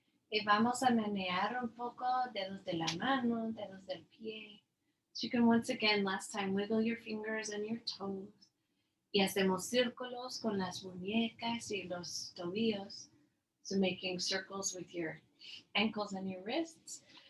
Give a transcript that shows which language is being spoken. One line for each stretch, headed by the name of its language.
Spanish: Y vamos a menear un poco dedos de la mano, dedos del pie.
English: So you can once again, last time, wiggle your fingers and your toes.
Spanish: Y hacemos círculos con las muñecas y los tobillos.
English: So making circles with your ankles and your wrists.